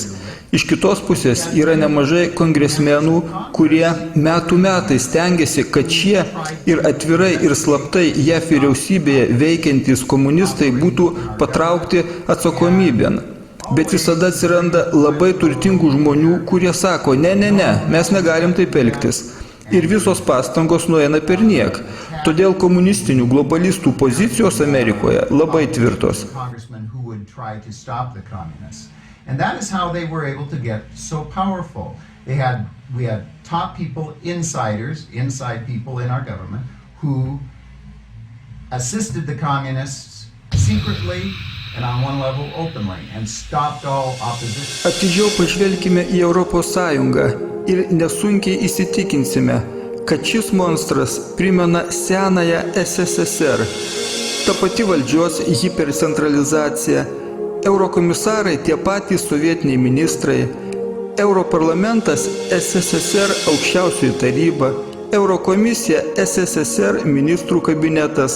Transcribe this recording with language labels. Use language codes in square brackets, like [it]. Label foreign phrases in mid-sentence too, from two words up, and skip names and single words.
[lt] Iš kitos pusės yra nemažai kongresmenų, kurie metų metais stengiasi, kad šie ir atvirai ir slaptai JAV vyriausybėje veikiantys komunistai būtų patraukti atsakomybėn. Bet visada atsiranda labai turtingų žmonių, kurie sako, ne, mes negalim taip elgtis. Ir visos pastangos nueina perniek. Todėl komunistinių globalistų pozicijos Amerikoje labai tvirtos. [en] And that is how they were able to get so powerful. We had top people, inside people in our government, who assisted the communists secretly and on one level openly, and stopped all opposition. [lt] Atidžiau pažvelkime į Europos Sąjungą ir nesunkiai įsitikinsime, kad šis monstras primena senąją SSSR. Ta pati valdžios hipercentralizacija, eurokomisarai tie patys sovietiniai ministrai, Europarlamentas SSSR aukščiausioji taryba, Eurokomisija SSSR ministrų kabinetas.